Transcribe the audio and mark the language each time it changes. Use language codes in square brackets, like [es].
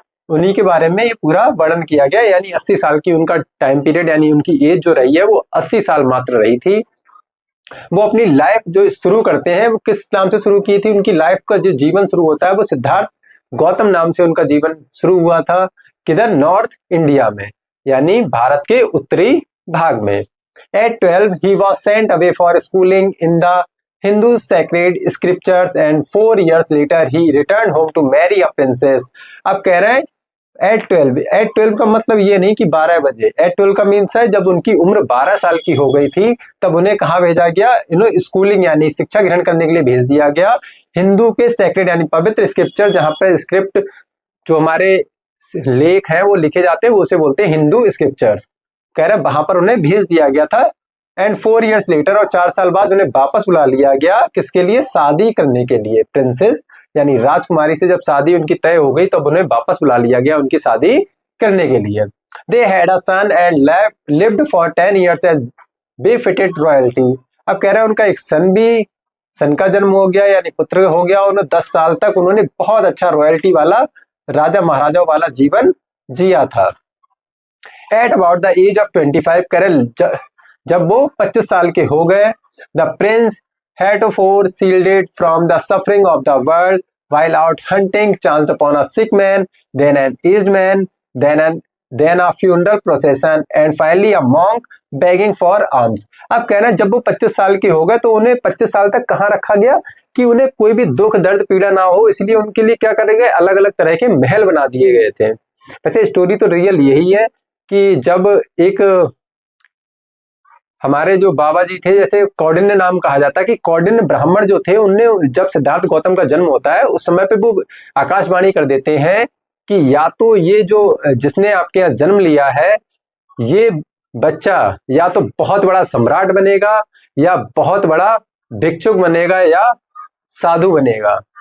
[hi] उन्हीं के बारे में ये पूरा वर्णन किया गया, यानी 80 साल की उनका टाइम पीरियड, यानी उनकी एज जो रही है वो 80 साल मात्र रही थी। वो अपनी लाइफ जो शुरू करते हैं वो किस नाम से शुरू की थी, उनकी लाइफ का जो जीवन शुरू होता है वो सिद्धार्थ गौतम नाम से उनका जीवन शुरू हुआ था। किधर, नॉर्थ इंडिया में, यानी भारत के उत्तरी भाग में। [en] At 12 he was sent away for schooling in the Hindu sacred scriptures and 4 years later he returned home to marry a princess। [hi] अब कह रहे हैं एट ट्वेल्व का मतलब ये नहीं कि 12 बजे, एट 12 का मीन्स है जब उनकी उम्र 12 साल की हो गई थी तब उन्हें कहाँ भेजा गया, इन्हें स्कूलिंग यानी शिक्षा ग्रहण करने के लिए भेज दिया गया हिंदू के सेक्रेड यानी पवित्र स्क्रिप्चर, जहाँ पे स्क्रिप्ट जो हमारे लेख हैं वो लिखे जाते हैं वो उसे बोलते हैं हिंदू स्क्रिप्चर्स। कह रहे वहां पर उन्हें भेज दिया गया था। [en] and 4 years later, [hi] और 4 साल बाद उन्हें वापस बुला लिया गया, किसके लिए, शादी करने के लिए। प्रिंसेस यानी राजकुमारी से जब शादी उनकी तय हो गई तब उन्हें वापस बुला लिया गया उनकी शादी करने के लिए। [en] They had a son and lived for 10 years as befitted royalty. [hi] अब कह रहे हैं उनका एक सन का जन्म हो गया यानी पुत्र हो गया, और 10 साल तक उन्होंने बहुत अच्छा रॉयल्टी वाला, राजा महाराजाओं वाला जीवन जिया था। [en] at about the age of 25 करेल, [hi] जब वो 25 साल के हो गए, [en] The prince heretofore shielded from the suffering of the world while out hunting chanced upon a sick man, then an aged man, then a funeral procession and finally a monk begging for alms। [hi] अब कहना है जब वो 25 साल के हो गए तो उन्हें 25 साल तक कहाँ रखा गया कि उन्हें कोई भी दुख दर्द पीड़ा ना हो, इसलिए उनके लिए क्या करे गए, अलग अलग तरह के महल बना दिए गए थे। वैसे स्टोरी तो रियल यही है कि जब एक हमारे जो बाबा जी थे, जैसे कौंडिन्य नाम कहा जाता है कि कौंडिन्य ब्राह्मण जो थे, उनने जब सिद्धार्थ गौतम का जन्म होता है उस समय पे वो आकाशवाणी कर देते हैं कि या तो ये जो जिसने आपके यहाँ जन्म लिया है ये बच्चा या तो बहुत बड़ा सम्राट बनेगा या बहुत बड़ा भिक्षुक बनेगा या साधु बनेगा।